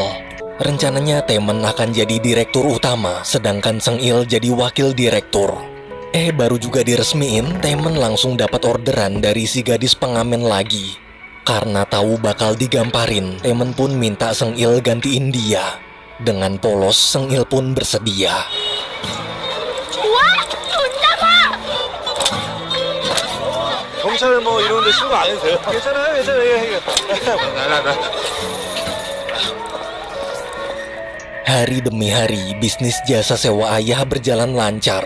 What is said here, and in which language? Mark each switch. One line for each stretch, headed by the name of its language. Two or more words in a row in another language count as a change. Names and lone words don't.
Indonesian: Rencananya Taemin akan jadi direktur utama, sedangkan Seung-il jadi wakil direktur. Baru juga diresmiin, Taemin langsung dapat orderan dari si gadis pengamen lagi. Karena tahu bakal digamparin, Taemin pun minta Seung-il gantiin dia. Dengan polos, Seung-il pun bersedia.
Korean: 경찰 뭐 이런 데 신고 안 해도 돼요? 괜찮아요, 괜찮아요.
Indonesian: Hari demi hari, bisnis jasa sewa ayah berjalan lancar.